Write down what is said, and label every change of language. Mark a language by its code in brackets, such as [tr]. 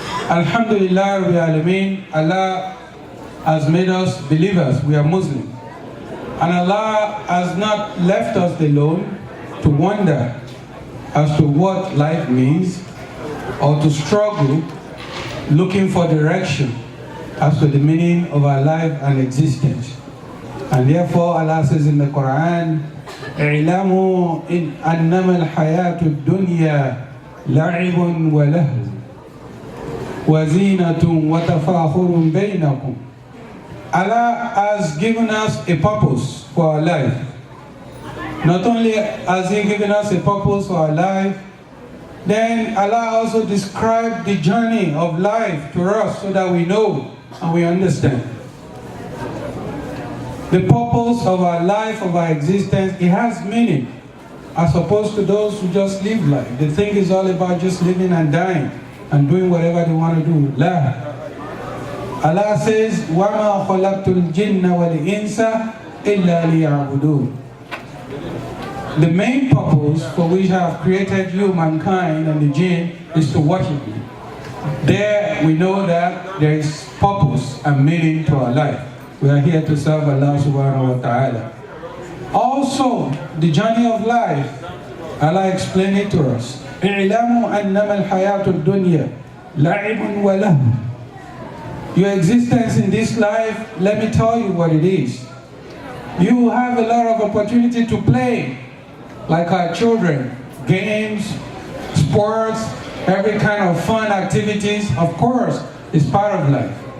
[ar] Alhamdulillah Rabbil Alameen, [en] Allah has made us believers. We are Muslims. And Allah has not left us alone to wonder as to what life means or to struggle looking for direction as to the meaning of our life and existence. And therefore Allah says in the Quran, [ar] اعلموا أنما الحياة الدنيا لعب ولهو وزينة وتفاخر بينكم. [en] Allah has given us a purpose for our life. Not only has He given us a purpose for our life, then Allah also described the journey of life to us so that we know and we understand. The purpose of our life, of our existence, it has meaning, as opposed to those who just live life. They think it's all about just living and dying and doing whatever they want to do. [ar] La. [en] Allah says, [ar] وَمَا خَلَقْتُ الْجِنَّ وَالْإِنسَ إِلَّا لِيَعْبُدُونَ. [en] The main purpose for which I have created you, mankind, and the jinn is to worship me. There we know that there is purpose and meaning to our life. We are here to serve Allah subhanahu wa ta'ala. Also, the journey of life, Allah explained it to us. [ar] اعلموا أنما الحياة الدنيا لعب وله. [en] Your existence in this life, let me tell you what it is. You have a lot of opportunity to play, like our children, games, sports, every kind of fun activities. Of course, It's part of life.